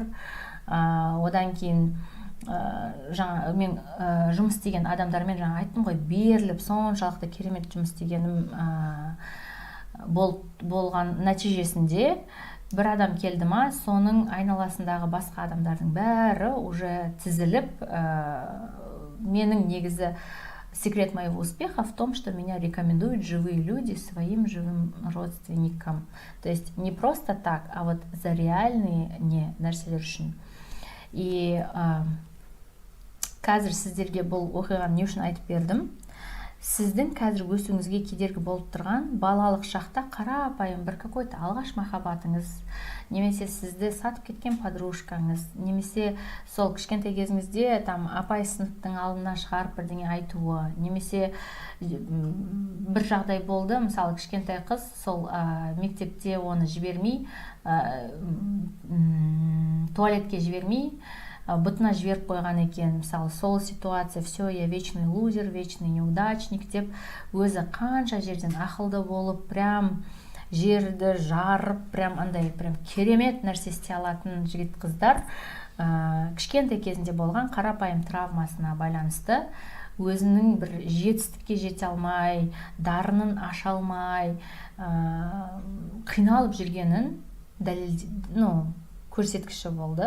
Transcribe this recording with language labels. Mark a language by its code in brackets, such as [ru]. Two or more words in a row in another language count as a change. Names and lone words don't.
[kk] Одан кейін жаңа мен жұмыс істеген адамдармен жаңа айттым ғой, беріліп соншалықты керемет жұмыс істегенім болған нәтижесінде бір адам келді ма, соның айналасындағы басқа адамдардың бәрі уже тізіліп, менің негізі [ru] секрет моего успеха в том, что меня рекомендуют живые люди своим живым родственникам. То есть не просто так, а вот за реальные [kk] не нәрселер үшін. И қазір сіздерге бұл оқиғаны не үшін айтып бердім? Сіздің қазір өсуіңізге кедергі болып тұрған балалық шақта қарапайым бір какой-то алғаш махаббатыңыз, немесе сізді сатып кеткен подружкаңыз, немесе сол кішкентай кезіңізде там апай сыныптың алдына шығарып бірдеңе айтуы, немесе бір жағдай болды, мысалы кішкентай қыз сол мектепте оны жібермей, туалетке жібермей, бұтына жіберіп қойған екен. Мысалы сол ситуация, [ru] все, я вечный лузер, вечный неудачник [kk] деп өзі қанша жерден ақылды болып, прям жерді жарып, прям андай прям керемет нәрсе істей алатын жігіт қыздар кішкентай кезінде болған қарапайым травмасына байланысты өзінің бір жетістікке жете алмай, дарынын аша алмай, қиналып жүргенін көрсеткіші болды.